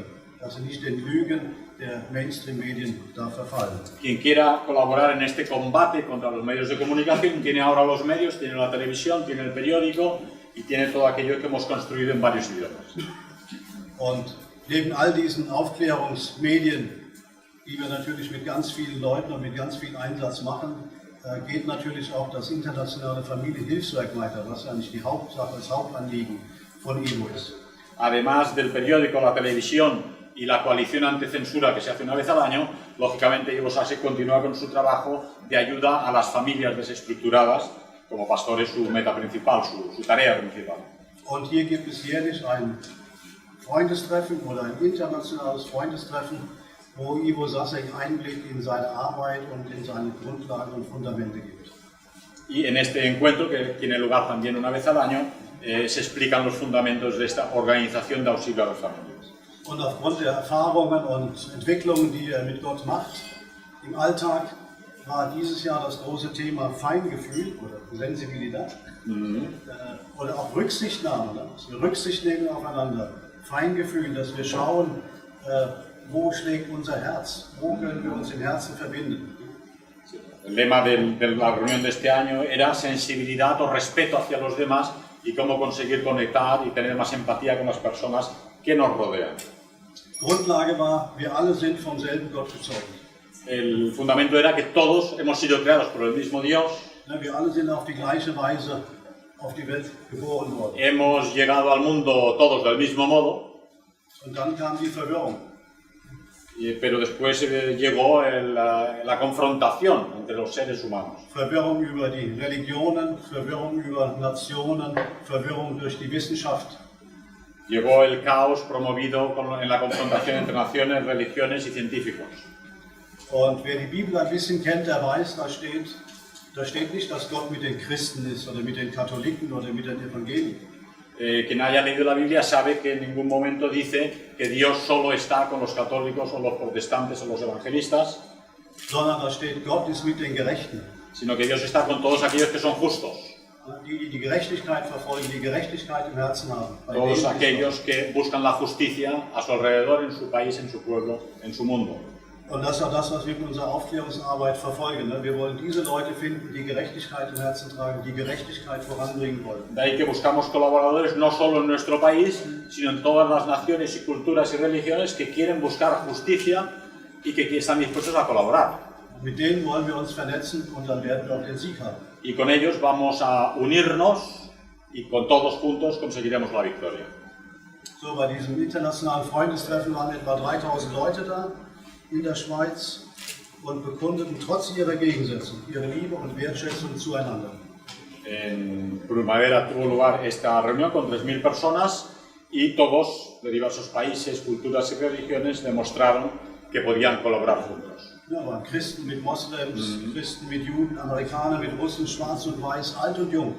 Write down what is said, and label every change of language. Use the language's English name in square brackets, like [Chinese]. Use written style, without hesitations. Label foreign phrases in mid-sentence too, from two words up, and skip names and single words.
[German] Dass sie nicht den Lügen der Mainstream-Medien da verfallen. [Spanish] Quien quiera colaborar en este combate contra los medios de comunicación tiene ahora los medios, tiene la televisión, tiene el periódico y tiene todo aquello que hemos construido en varios idiomas. [German] Und neben all diesen Aufklärungsmedien, die wir natürlich mit ganz vielen Leuten und mit ganz viel Einsatz machen, geht natürlich auch das internationale Familienhilfswerk weiter, was eigentlich die Hauptsache, das Hauptanliegen von Ivo ist. [Spanish] Además del periódico, la televisión y la coalición anti-censura que se hace una vez al año, lógicamente Ivo Sasek continúa con su trabajo de ayuda a las familias desestructuradas, como pastor es su meta principal, su tarea principal. [German] Und hier gibt es jährlich ein Freundestreffen oder ein internationales Freundestreffen, wo Ivo Sasek Einblick in seine Arbeit und in seine Grundlagen und Fundamente gibt. [Spanish] Y en este encuentro, que tiene lugar también una vez al año, se explican los fundamentos de esta organización de auxilio a las familias. [German] Und aufgrund der Erfahrungen und Entwicklungen, die er mit Gott macht, im Alltag, war dieses Jahr das große Thema Feingefühl oder Sensibilität oder auch Rücksichtnahme, dass wir Rücksicht nehmen aufeinander, Feingefühl, dass wir schauen, wo schlägt unser Herz, wo können wir uns im Herzen verbinden. [Spanish] El lema de la reunión de este año era sensibilidad o respeto hacia los demás y cómo conseguir conectar y tener más empatía con las personas que nos rodean. [German] Grundlage war, wir alle sind vom selben Gott gezeugt. [Spanish] El fundamento era que todos hemos sido creados por el mismo Dios. [German] Wir alle sind auf die gleiche Weise auf die Welt geboren worden. [Spanish] Hemos llegado al mundo todos del mismo modo. [German] Und dann kam die Verwirrung. [Spanish] Pero después llegó la confrontación entre los seres humanos. [German] Verwirrung über die Religionen, Verwirrung über Nationen, Verwirrung durch die Wissenschaft. [Spanish] Llegó el caos promovido en la confrontación entre naciones, religiones y científicos. [German] Und wer die Bibel ein bisschen kennt, der weiß, da steht nicht, dass Gott mit den Christen ist oder mit den Katholiken oder mit den Evangelien. [Spanish] Quien haya leído la Biblia sabe que en ningún momento dice que Dios solo está con los católicos o los protestantes o los evangelistas, [German] sondern da steht, Gott ist mit den Gerechten. [Spanish] Sino que Dios está con todos aquellos que son justos. [German] Die die Gerechtigkeit verfolgen, die Gerechtigkeit im Herzen haben. [Spanish] Todos aquellos que buscan la justicia a su alrededor, en su país, en su pueblo, en su mundo. [German] Und das ist auch das, was wir mit unserer Aufklärungsarbeit verfolgen. Wir wollen diese Leute finden, die Gerechtigkeit im Herzen tragen, die Gerechtigkeit voranbringen wollen. [Spanish] De ahí que buscamos colaboradores no solo en nuestro país, sino en todas las naciones y culturas y religiones que quieren buscar justicia y que están dispuestos a colaborar. [German] Mit denen wollen wir uns vernetzen und dann werden wir auch den Sieg haben. [Spanish] Y con ellos vamos a unirnos y con todos juntos conseguiremos la victoria. [German] So, bei diesem internationalen Freundestreffen waren etwa 3000 Leute da in der Schweiz und bekundeten trotz ihrer Gegensätze ihre Liebe und Wertschätzung zueinander. [Spanish] En primavera tuvo lugar esta reunión con 3000 personas y todos de diversos países, culturas y religiones demostraron que podían colaborar juntos. [German] Ja, waren Christen mit Moslems, Christen mit Juden, Amerikaner mit Russen, schwarz und weiß, alt und jung.